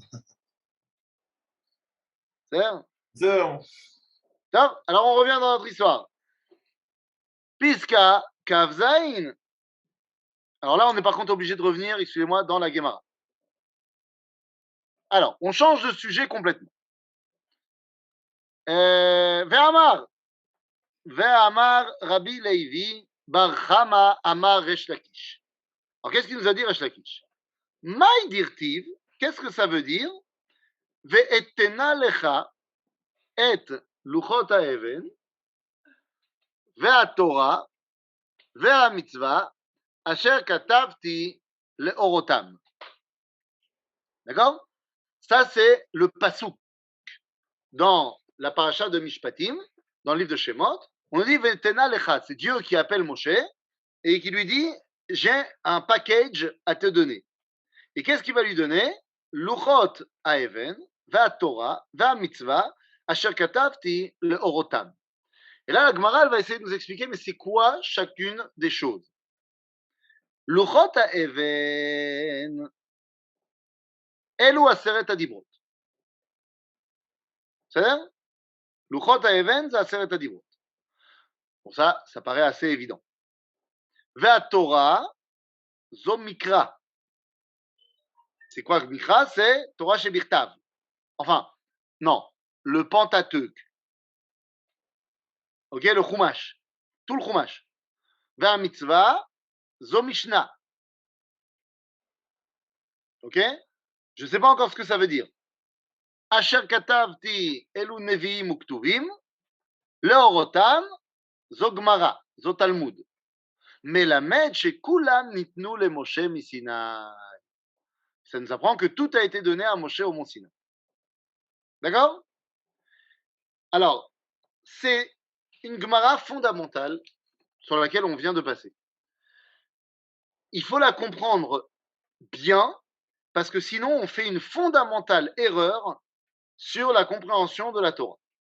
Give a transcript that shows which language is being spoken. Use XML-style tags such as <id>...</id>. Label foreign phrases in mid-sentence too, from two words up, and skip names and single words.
<fr>C'est alors on revient dans notre histoire. Piska Kavzain. Alors là, on est par contre obligé de revenir, excusez-moi, dans la Gemara. Alors, on change de sujet complètement.</fr> <he>Ve'amar. ואמר רבי לוי בר חמא אמר ריש לקיש.</he> <fr>Alors, qu'est-ce qu'il nous a dit Resh Lakish?</fr> <arc>מאי דכתיב,</arc> <fr>qu'est-ce que ça veut dire?</fr> <he>ואתנה לך את לוחות האבן והתורה והמצווה אשר כתבתי להורותם.</he> <fr>D'accord? Ça, c'est le pasouk dans la paracha de Mishpatim, dans le livre de Shemot. On dit</fr> <he>ואתנה לך,</he> <fr>c'est Dieu qui appelle Moshe et qui lui dit j'ai un package à te donner. Et qu'est-ce qu'il va lui donner?</fr> <he>לוחות האבן והתורה והמצווה אשר כתבתי לאורותם.</he> <fr>Et là, la Gemara, elle va essayer de nous expliquer, mais c'est quoi chacune des choses.</fr> <he>לוחות האבן, אלו עשרת הדיברות. בסדר? לוחות האבן זה עשרת הדיברות.</he> <fr>Pour ça, ça paraît assez évident.</fr> <he>והתורה, זו מקרא.</he> <fr>C'est quoi מקרא? C'est</fr> <he>תורה שבכתב.</he> <fr>Enfin, non, le Pentateuque. Ok, le Chumash. Tout le Chumash.</fr> <he>והמצווה, זו משנה.</he> <fr>Ok? Je ne sais pas encore ce que ça veut dire.</fr> <he>אשר כתבתי אלו נביאים וכתובים, לאורותם, זו גמרא, זו תלמוד. מלמד שכולם ניתנו למשה מסיני.</he> <fr>Ça nous apprend que tout a été donné à Moshe au mont Sinaï. D'accord? Alors, c'est une Gemara fondamentale sur laquelle on vient de passer. Il faut la comprendre bien, parce que sinon on fait une fondamentale erreur sur la compréhension de la Torah.</fr>